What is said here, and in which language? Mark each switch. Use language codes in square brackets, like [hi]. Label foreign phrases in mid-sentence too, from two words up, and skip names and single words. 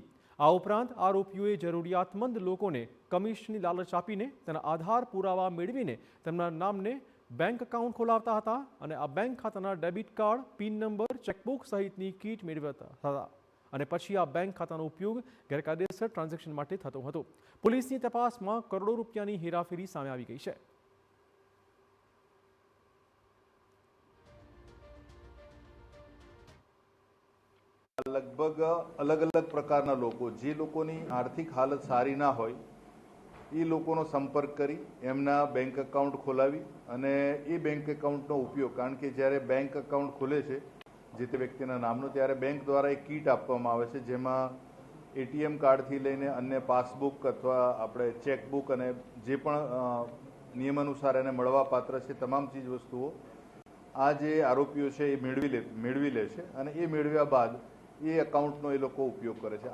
[gu] આ ઉપરાંત આરોપીઓએ જરૂરિયાતમંદ લોકોને કમિશનની લાલચ આપીને તેના આધાર પુરાવા મેળવીને તેમના નામને બેંક એકાઉન્ટ ખોલાવતા હતા અને આ બેંક ખાતાના ડેબિટ કાર્ડ, પિન નંબર, ચેકબુક સહિતની કીટ મેળવતા હતા અને પછી આ બેંક ખાતાનો ઉપયોગ ગેરકાયદેસર ટ્રાન્ઝેક્શન માટે થતો હતો। પોલીસની તપાસમાં કરોડો રૂપિયાની હેરાફેરી સામે આવી ગઈ છે। લગભગ અલગ અલગ પ્રકારના લોકો જે લોકોની આર્થિક હાલત સારી ના હોય એ લોકોનો સંપર્ક કરી એમના બેંક એકાઉન્ટ ખોલાવી અને એ બેંક એકાઉન્ટનો ઉપયોગ, કારણ કે જ્યારે બેંક એકાઉન્ટ ખુલે છે જે તે વ્યક્તિના નામનો, ત્યારે બેંક દ્વારા એક કીટ આપવામાં આવે છે જેમાં એટીએમ કાર્ડથી લઈને અન્ય પાસબુક અથવા આપણે ચેકબુક અને જે પણ નિયમાનુસાર એને મળવાપાત્ર છે તમામ ચીજ વસ્તુઓ આ જે આરોપીઓ છે એ મેળવી લે છે અને એ મેળવ્યા બાદ એ એકાઉન્ટનો એ લોકો ઉપયોગ કરે છે।